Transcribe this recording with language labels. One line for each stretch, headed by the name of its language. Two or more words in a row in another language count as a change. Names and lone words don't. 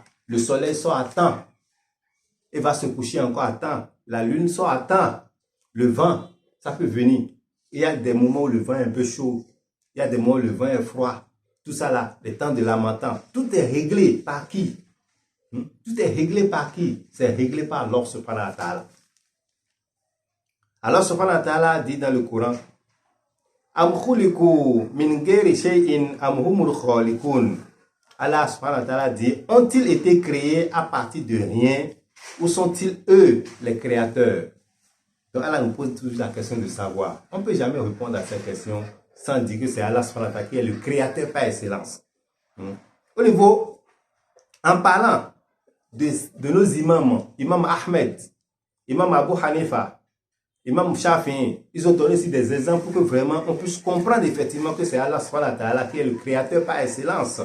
French: Le soleil sort à temps et va se coucher encore à temps. La lune sort à temps. Le vent, ça peut venir. Il y a des moments où le vent est un peu chaud. Il y a des moments où le vent est froid. Tout ça là, les temps de lamentin. Tout est réglé par qui? Tout est réglé par qui? C'est réglé par Allah
Arabic: سبحانه وتعالى.
French: Allah
Arabic: سبحانه وتعالى
French: dit dans le Coran,
Arabic: أم خلقوا من غير شيء أم هم الخالقون.
French: Allah
Arabic: سبحانه وتعالى
French: dit, ont-ils été créés à partir de rien ou sont-ils eux les créateurs? Donc Allah nous pose toujours la question de savoir. On ne peut jamais répondre à cette question sans dire que c'est Allah
Arabic: سبحانه وتعالى
French: qui est le créateur par excellence. Au niveau, en parlant de nos imams, Imam Ahmed, Imam Abu Hanifa, Imam Shafi'i, ils ont donné aussi des exemples pour que vraiment on puisse comprendre effectivement que c'est Allah
Arabic: سبحانه وتعالى
French: qui est le créateur par excellence.